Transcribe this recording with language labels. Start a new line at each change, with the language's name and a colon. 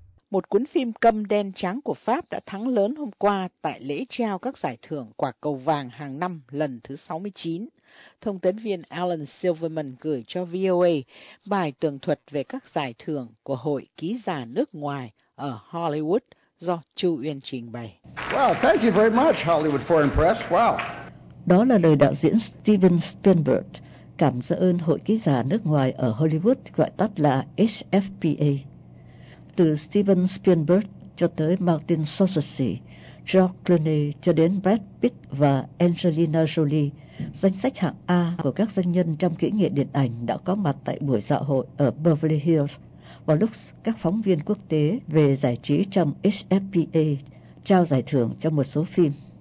Vietnamese: Một cuốn phim câm đen trắng của Pháp đã thắng lớn hôm qua tại lễ trao các giải thưởng quả cầu vàng hàng năm lần thứ 69. Thông tấn viên Alan Silverman gửi cho VOA bài tường thuật về các giải thưởng của Hội Ký giả nước ngoài ở Hollywood do Chu Uyên trình bày.
English: Wow, thank you very much, Hollywood Foreign Press. Wow.
Vietnamese: Đó là lời đạo diễn Steven Spielberg cảm ơn hội ký giả nước ngoài ở Hollywood, gọi tắt là HFPA. Từ Steven Spielberg cho tới Martin Scorsese, George Clooney cho đến Brad Pitt và Angelina Jolie, danh sách hạng A của các doanh nhân trong kỹ nghệ điện ảnh đã có mặt tại buổi dạ hội ở Beverly Hills vào lúc các phóng viên quốc tế về giải trí trong HFPA trao giải thưởng cho một số phim.